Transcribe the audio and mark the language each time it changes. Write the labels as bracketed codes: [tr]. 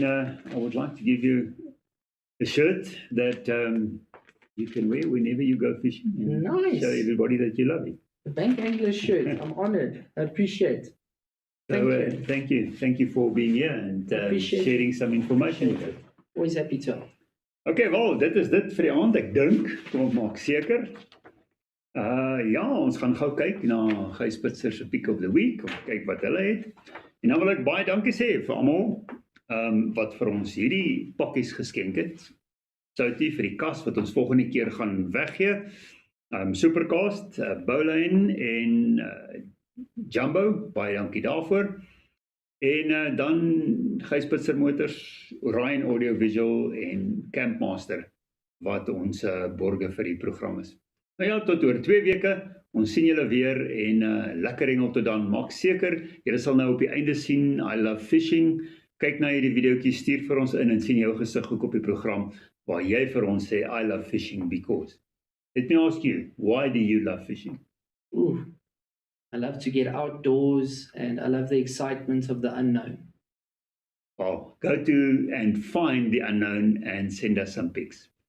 [en] then I would like to give you a shirt that you can wear whenever you go fishing. And Nice. show everybody that you love it. The Bank Angler shirt. I'm honored. I appreciate. Thank So you. thank you. Thank you for being here and Appreciate sharing some information with us. Always happy to help. [af] Okay, wel, dit is dit vir die aand, ek dink. Kom ons maak seker. Ja, ons gaan gou kyk na Gys Spitzer se Pick of the Week, om kyk wat hulle het. En dan wil ek baie dankie sê vir almal wat vir ons hierdie pakkies geskenk het. Soutie vir die kas wat ons volgende keer gaan weggee. Supercast, Bowline en Jumbo, baie dankie daarvoor. En dan Gys Spitzer Motors, Orion Audio Visual en Campmaster wat ons borge vir die program is. Nou ja, tot oor 2 weke. Ons sien julle weer en lekker hengel tot dan. Maak seker, julle sal nou op die einde sien I Love Fishing. Kyk na hierdie videoetjie, stuur vir ons in en sien jou gesig ook op die program waar jy vir ons sê [en] I love fishing because. Let me ask you, why do you love fishing? Ooh, I love to get outdoors and I love the excitement of the unknown. Well, go to and find the unknown and send us some pics.